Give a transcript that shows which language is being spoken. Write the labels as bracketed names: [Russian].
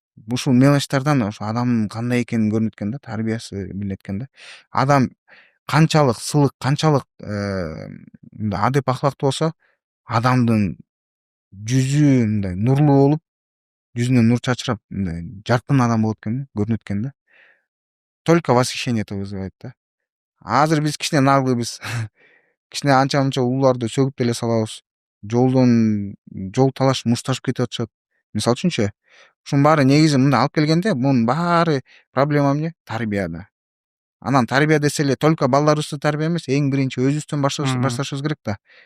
[Kyrgyz] Ушул мелочтардан ошо адамдын кандай экени көрүнөт экен да, тарбиясы билинет экен да. Адам канчалык сылык, канчалык мындай адеп ахлактуу болсо, адамдын жүзү мындай нурлуу болуп, жүзүнөн нур чачырап, мындай жаркын адам болот экен, көрүнөт экен да. [Russian] Только восхищение это вызывает да. [Kyrgyz] Азыр биз кичине наглыйбыз. Кичине анча мынча улууларды сөгүп деле салабыз. Жол талаш мушташып кетип атышат. Мисалы үчүнчү, ушунун баары негизи мындай алып келгенде, мунун баары проблема эмне? Тарбияда. Анан тарбия десе эле только балдарыбызды тарбия эмес, эң биринчи өзүбүздөн башташыбыз керек да.